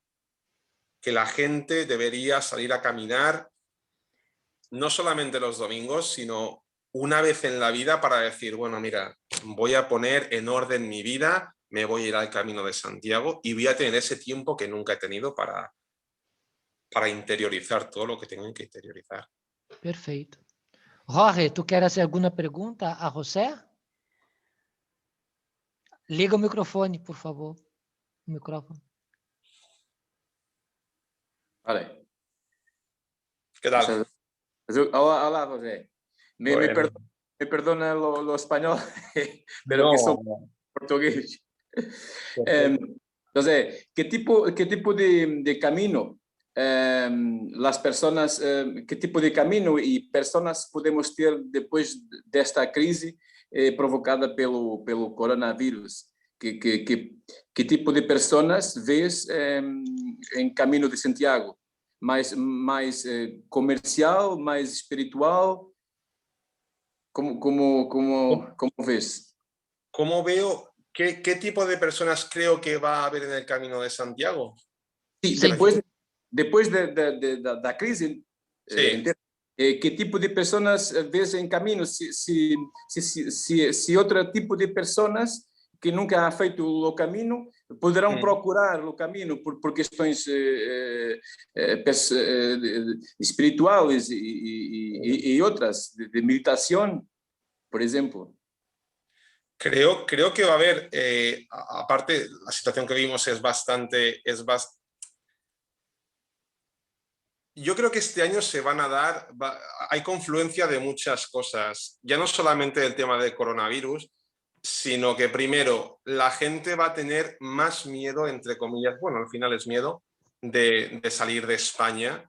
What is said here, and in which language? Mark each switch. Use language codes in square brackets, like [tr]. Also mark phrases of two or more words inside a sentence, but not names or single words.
[es] Que la gente debería salir a caminar, no solamente los domingos, sino una vez en la vida para decir, bueno, mira, voy a poner en orden mi vida, me voy a ir al Camino de Santiago y voy a tener ese tiempo que nunca he tenido para interiorizar todo lo que tengo que interiorizar. [pt] Perfeito. Jorge, tu quer fazer alguma pergunta a José? Liga o microfone, por favor. O microfone. [es] Vale. ¿Qué tal? Hola, José. Me perdona lo español, pero no, que soy portugués. Entonces, ¿qué tipo de camino las personas, qué tipo de camino y personas [pt] podemos ter depois desta crise provocada pelo coronavírus? Que tipo de personas vês em Caminho de Santiago? Mais comercial, mais espiritual? [es] Como ves? ¿Cómo veo qué tipo de personas creo que va a haber en el Camino de Santiago? Sí, [pt] depois da crise, que tipo de pessoas vês em caminho? Se outro tipo de pessoas que nunca han feito o caminho poderão procurar o caminho por questões espirituais e outras, de meditação, por exemplo. [es] Creo que va a haber, aparte, la situación que vimos es bastante. Yo creo que este año se van a dar, hay confluencia de muchas cosas, ya no solamente del tema del coronavirus, sino que primero la gente va a tener más miedo, entre comillas, bueno, al final es miedo, de salir de España.